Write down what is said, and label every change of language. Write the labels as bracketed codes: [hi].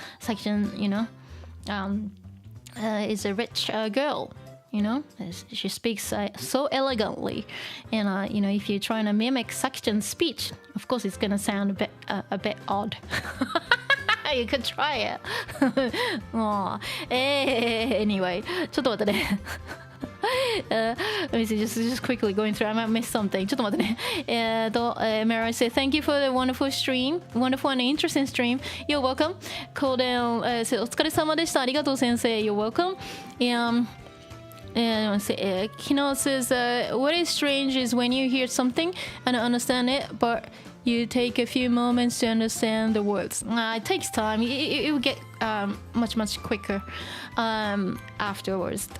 [en] Sakichan, is a rich girl. She speaks so elegantly, and if you're trying to mimic Sakichan's speech, of course it's gonna sound a bit odd. You could try it. [ja] Anyway, ちょっと待ってね。 [en] Let me see, just quickly going through. I might miss something. [ja] ちょっと待ってね。 [en] Mara said, thank you for the wonderful and interesting stream. You're welcome. Colden said, [ja] お疲れ様でした。ありがとう先生。 [en] You're welcome. Kino says, what is strange is when you hear something and understand it, but you take a few moments to understand the words. It takes time. It will get much quicker afterwards.